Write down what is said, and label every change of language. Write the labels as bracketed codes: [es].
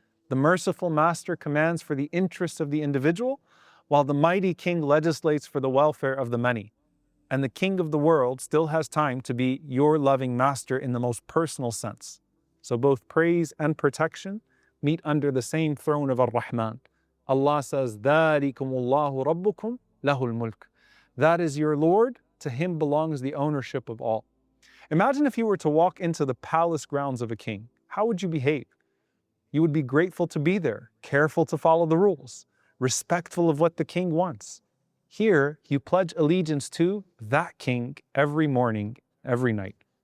[en] The merciful master commands for the interests of the individual, while the mighty king legislates for the welfare of the many. And the king of the world still has time to be your loving master in the most personal sense. So both praise and protection meet under the same throne of Ar-Rahman. Allah says, [ar] ذَلِكُمُ اللَّهُ رَبُّكُمْ لَهُ الْمُلْكُ. [en] That is your Lord, to him belongs the ownership of all. Imagine if you were to walk into the palace grounds of a king. How would you behave? You would be grateful to be there, careful to follow the rules, respectful of what the king wants. Here, you pledge allegiance to that king every morning, every night.